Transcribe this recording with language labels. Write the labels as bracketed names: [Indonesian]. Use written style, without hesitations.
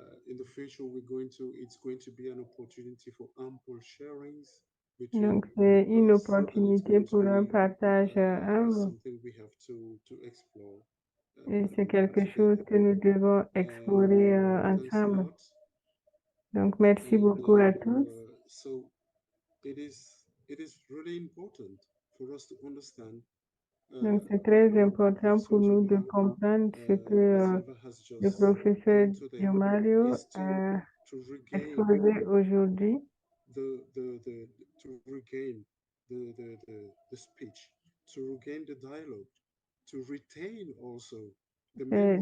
[English] In the future, it's going to be an opportunity for ample sharings. [French] Donc, c'est une opportunité pour un partage humble. [English] Something we have to explore. [French] Et c'est quelque chose que nous devons explorer ensemble. Donc, merci beaucoup à tous. [English] So it is really important for us to understand. [French] Donc, c'est très important pour nous de comprendre ce que le professeur Diomário a exposé aujourd'hui. [English] To regain the speech, to regain the dialogue, to retain also the memory